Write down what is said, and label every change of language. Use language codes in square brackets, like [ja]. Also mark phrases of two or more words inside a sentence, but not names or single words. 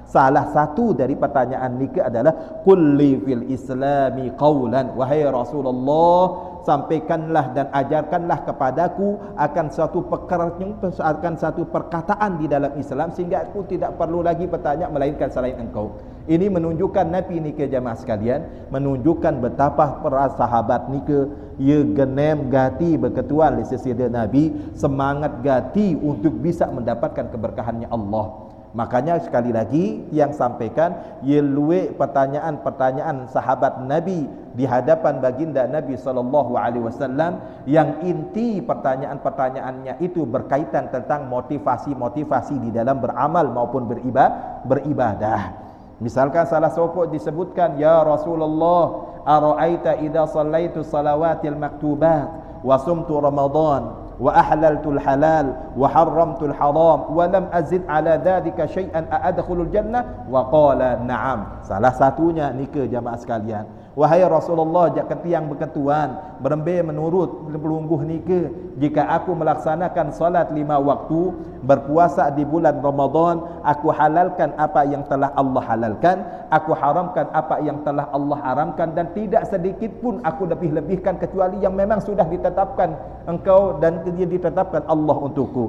[id] Salah satu dari pertanyaan niki adalah [ar] قل لي في الإسلام قولا, [id] wahai Rasulullah, sampaikanlah dan ajarkanlah kepadaku akan satu perkataan di dalam Islam sehingga aku tidak perlu lagi bertanya melainkan selain engkau. Ini menunjukkan Nabi [sas] ni ke [id] jamaah sekalian, menunjukkan betapa para sahabat [sas] ni ke ia genem gati berketuan [id] di sisi Nabi, semangat gati untuk bisa mendapatkan keberkahannya Allah. Makanya sekali lagi yang sampaikan, [sas] ia luek [id] pertanyaan-pertanyaan sahabat Nabi di hadapan baginda Nabi SAW, yang inti pertanyaan-pertanyaannya itu berkaitan tentang motivasi-motivasi di dalam beramal maupun beribadah. Misalkan salah sopok disebutkan, [ar] يا رسول الله, أرأيت إذا صليت الصلوات المكتوبات وصمت رمضان وأحللت الحلال وحرمت الحرام ولم أزد على ذلك شيئا أأدخل الجنة, وقال نعم. [id] Salah satunya [sas] ni ke [id] jamaah sekalian, wahai Rasulullah, [sas] jak ketiang berketuan berembe menurut pelungguh ni ke, [id] jika aku melaksanakan salat 5 waktu, berpuasa di bulan Ramadan, aku halalkan apa yang telah Allah halalkan, aku haramkan apa yang telah Allah haramkan, dan tidak sedikit pun aku lebih-lebihkan kecuali yang memang sudah ditetapkan engkau dan dia ditetapkan Allah untukku.